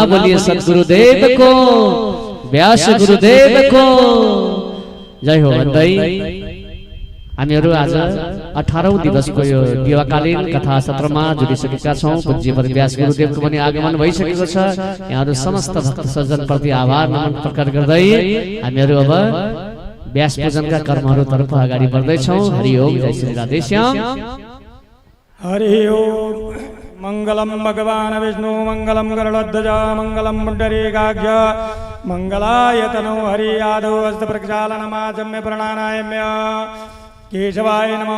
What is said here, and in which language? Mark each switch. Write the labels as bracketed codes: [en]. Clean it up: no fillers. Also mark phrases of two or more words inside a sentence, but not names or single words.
[ne] बोलिए सद्गुरुदेवको, व्यास गुरुदेवको जय हो भन्दै हामीहरू आज 18औं दिवसको यो देवकालीन कथा सत्रमा जुटिसकेका छौं। पूज्यवर व्यास गुरुदेवको पनि आगमन भइसकेको छ। यहाँहरू समस्त भक्त सज्जन प्रति आभार नमन प्रकट गर्दै हामीहरू अब व्यास पूजनका कर्महरूतर्फ अगाडि बढ्दैछौं। हरि ओम, जय श्री राधेश्याम। हरि ओम। [sa] मंगलम भगवान विष्णु मंगलम गरुड़ध्वज मंगलम पुंडरीकाक्ष मंगलाय तनो हरि यादव हस्त प्रक्षालनमाचम्य प्रणानायम्य केशवाय नमः